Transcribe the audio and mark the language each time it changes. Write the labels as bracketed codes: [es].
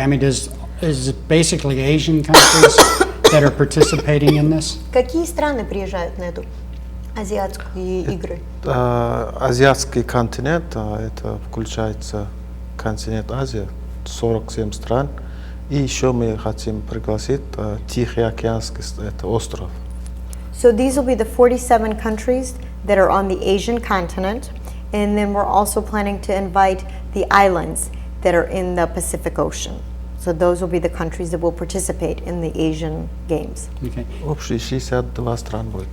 [en] I mean, is it basically Asian countries that are participating in this? [ru] Какие страны приезжают на эту азиатские игры? Азиатский континент, это включается континент Азия, 47 стран. И еще мы хотим пригласить Тихоокеанский остров. [en] So these will be the 47 countries that are on the Asian continent, and then we're also planning to invite the islands that are in the Pacific Ocean. So those will be the countries that will participate in the Asian Games. Okay. [ru] Общие 62 стран будет.